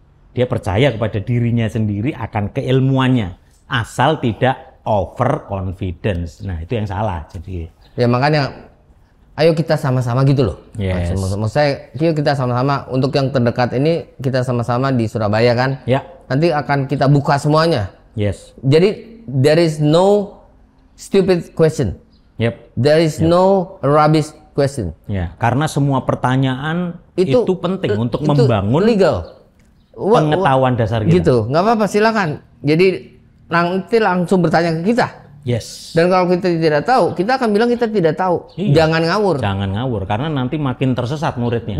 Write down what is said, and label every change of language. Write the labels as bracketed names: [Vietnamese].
[Indonesian] Dia percaya kepada dirinya sendiri akan keilmuannya, asal tidak [English] over confidence. [Indonesian] Nah, itu yang salah. Jadi ya makanya ayo kita sama-sama gitu loh. Maksud saya, yuk kita sama-sama untuk yang terdekat ini kita sama-sama di Surabaya kan. Nanti akan kita buka semuanya. Jadi [English] there is no stupid question. There is no rubbish question. [Indonesian] Karena semua pertanyaan itu penting untuk membangun legal pengetahuan dasar kita. Gitu, nggak apa-apa silakan. Jadi nanti langsung bertanya ke kita. Dan kalau kita tidak tahu, kita akan bilang kita tidak tahu. Jangan ngawur. Jangan ngawur, karena nanti makin tersesat muridnya.